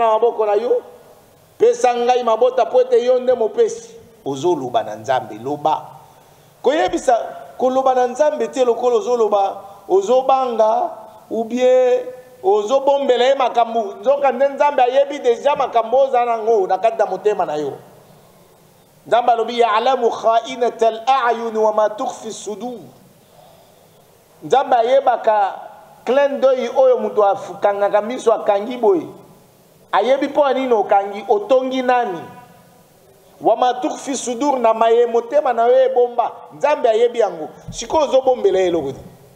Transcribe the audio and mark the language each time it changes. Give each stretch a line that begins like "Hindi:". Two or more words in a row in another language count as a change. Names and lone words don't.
Lingala: na maboko na yo pesa ngai mabota po ete yo nde mopesi ozoloba na nzambe loba koyebisa koloba na nzambe te lokolo ozoloba ozobanga ou bien ozobombela ye makambo nzoka nde nzambe ayebi deja makambo oza nango na kati na motema na yo nzambe alobi
Arabic: يعلم خائنة الأعين وما تخفي الصدور
Lingala: nzambe ayebaka
French: clin d'œil
Lingala: oyo mutu afukangaka miso akangi boye ayebi po anini okangi otongi nani
Arabic: وما تخفي الصدور
Lingala: na maye motema na yo ebomba nzambe ayebi yango sikoyo ozobombela eloko te